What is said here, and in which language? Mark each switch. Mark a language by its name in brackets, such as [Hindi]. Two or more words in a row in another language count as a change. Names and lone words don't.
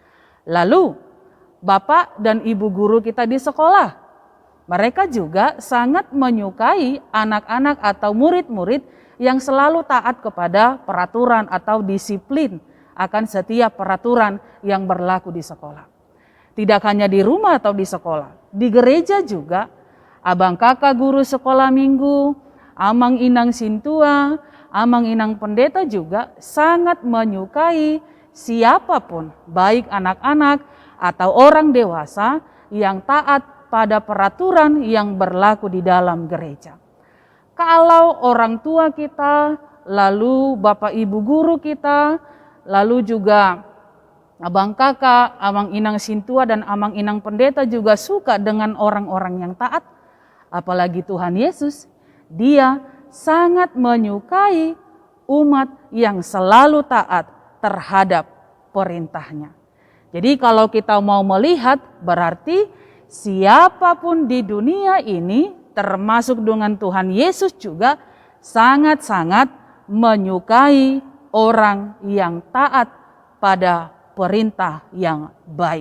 [Indonesian] Lalu bapak dan ibu guru kita di sekolah, mereka juga sangat menyukai anak-anak atau murid-murid yang selalu taat kepada peraturan atau disiplin akan setiap peraturan yang berlaku di sekolah. Tidak hanya di rumah atau di sekolah, di gereja juga, abang kakak guru sekolah minggu, [Batak Toba] amang inang sintua, amang inang pendeta [Indonesian] juga sangat menyukai siapapun, baik anak-anak atau orang dewasa yang taat pada peraturan yang berlaku di dalam gereja. Kalau orang tua kita, lalu bapak ibu guru kita, lalu juga abang kakak, [Batak Toba] amang inang sintua [Indonesian] dan [Batak Toba] amang inang pendeta [Indonesian] juga suka dengan orang-orang yang taat, apalagi Tuhan Yesus, dia sangat menyukai umat yang selalu taat terhadap perintahnya. Jadi kalau kita mau melihat, berarti siapapun di dunia ini termasuk dengan Tuhan Yesus juga sangat-sangat menyukai orang yang taat pada perintah yang baik.